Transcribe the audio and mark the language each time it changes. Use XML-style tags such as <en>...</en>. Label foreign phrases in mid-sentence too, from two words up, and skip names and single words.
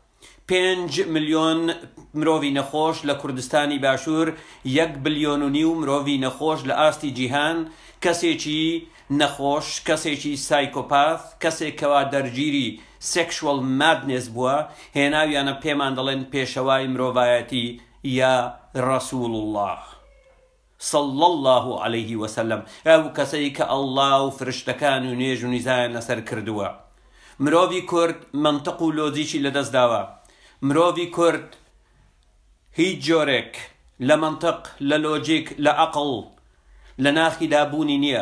<ckb>5 ملیۆن مرۆڤی نەخۆش لە کوردستانی باشوور، 1.5 بلیۆن مرۆڤی نەخۆش لە ئاستی جیهان، کەسێکی نەخۆش، کەسێکی سایکۆپاث، کەسێکەوە دەرگیری</ckb> <en>sexual madness</en> <ckb>بووە، هێناویانە پێمان دەڵێن پێشەوای مرۆڤایەتی یا ڕەسوول الله</ckb> <ar>صلى الله عليه وسلم،</ar> <ckb>ئەو کەسەی کە ئەڵڵا و فرشتەکان و نێژ و نیزایان لەسەر کردووە. مرۆڤی کورد منطق و لۆجیکی لەدەست داوە. مرۆڤی کورد هیچ جۆرێک لە منطق، لە لۆجیک، لە عەقڵ، لە ناخی دابوونی نییە.</ckb>